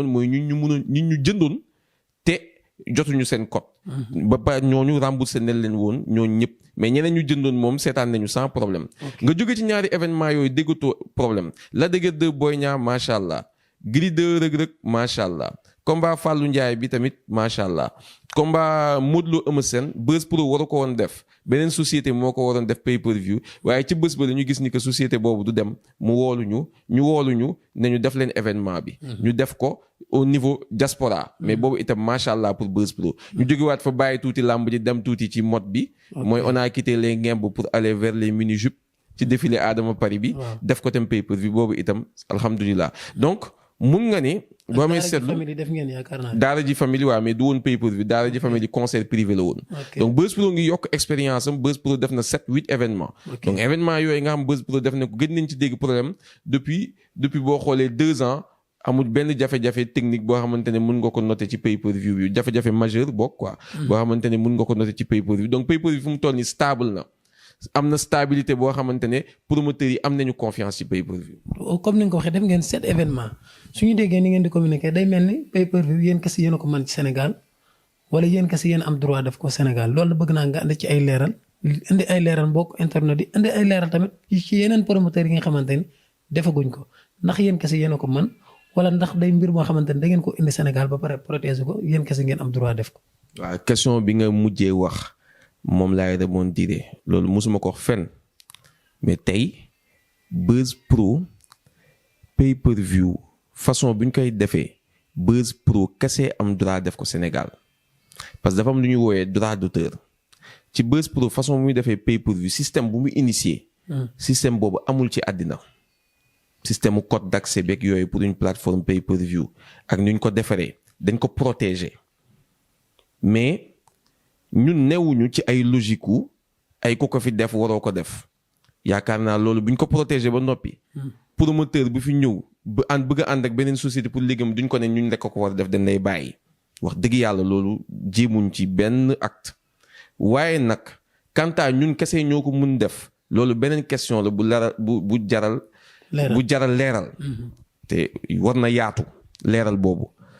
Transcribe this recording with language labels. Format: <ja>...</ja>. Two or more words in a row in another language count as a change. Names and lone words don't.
<wo>mooy ñun ñu jëndoon te jotuñu seen code ba pare ñooñu remboursé nañ leen woon ñooñu ñëpp mais ñeneen ñu jëndoon moom seetaan nañu</wo> <fr>sans problème</fr> <wo>nga jóge ci ñaari événement yooyu déggatoo problème Lac de Guiers 2 Boy Niang</wo> <ar>ماشاء الله</ar> <wo>Gris 2 Reug Reug</wo> <ar>ماشاء الله</ar> <wo>combat Fallou Ndiaye bi tamit</wo> <ar>ماشاء الله</ar> <wo>combat Modou Lo Eumeu Sène Buzz Pro waru ko woon def beneen société moo ko waroon def pay-per-view waaye ci bés ba dañu gis ni que société boobu du dem mu wooluñu ne ñu def leen événement bi ñu def ko</wo> <fr>au niveau</fr> <wo>diaspora mais boobu itam</wo> <ar>ماشاء الله</ar> <wo>pour Buzz Pro ñu jógewaat fa bàyyi tuuti làmb ji dem tuuti ci mode bi mooy</wo> <fr>on a quitté les ngemb pour aller vers les mini-jupes</fr> <wo>ci défilé Adama Paris bi def ko tam pay-per-view boobu itam alhamdulilah donc mun nga ni boo amee seetlu daara ji famille waaw mais du woon pay-per-view daara ji famille</wo> <fr>concert privé</fr> <wo>la woon donc Buzz Pro ngi yokk expérience am Buzz Pro def na 7-8 événements donc événement yooyu nga xam Buzz Pro def na ko gën nañ ci dégg problème depuis boo xoolee 2 ans amul benn jafe-jafe technique boo xamante ne mun nga ko noter ci pay-per-view bi jafe-jafe majeur bokk quoi boo xamante ne mun nga ko noter ci pay-per-view donc pay-per-view fu mu toll ni stable na am na stabilité boo xamante ne promoteurs yi am nañu confiance ci pay-per-view. comme ni nga ko waxee def ngeen 7 événements suñu déggee ni ngeen di communiquer day mel ni pay-per-view yéen kese yéen a ko mën ci Sénégal wala yéen kese yéen am droit def ko Sénégal loolu bëgg naa nga andi ci ay leeral indi ay leeral mbokk internet yi indi ay leeral tamit ci yeneen promoteurs yi nga xamante ni defaguñ ko ndax yéen kese yéen a ko mën wala ndax day mbir moo xamante ni da ngeen ko indi Sénégal ba pare protéger ko yéen kese ngeen am droit def ko. waaw question bi nga mujjee wax. moom laay rebondir loolu mosuma ko wax fenn mais tey Buzz Pro pay-per-view façon bi ñu koy defee Buzz Pro kese am droit def ko Sénégal</wo> <fr>parce que</fr> <wo>dafa am lu ñuy wooyee</wo> <fr>droit d'auteur</fr> <wo>ci Buzz Pro façon bu muy defee pay-per-view système bu muy initier système boobu amul ci àddina système mu</wo> <fr>code d'accès</fr> <wo>beeg yooyu</wo> <fr>pour une plateforme pay-per-view</fr> <wo>ak nu ñu ko defaree dañ ko protéger mais ñun newuñu ci ay logique wu ay ku ko fi def waroo ko def yaakaar naa loolu bu ñu ko protéger ba noppi promoteur bu fi ñëw bëgg a ànd ak beneen société pour liggéeyam duñ ko ne ñun rek ko war a def dañ lay bàyyi wax dëgg yàlla loolu jéemuñ ci benn acte waaye nag kanta ñun kese ñoo ko mun def loolu beneen question la bu jaral leeral te war na yaatu leeral boobu</wo>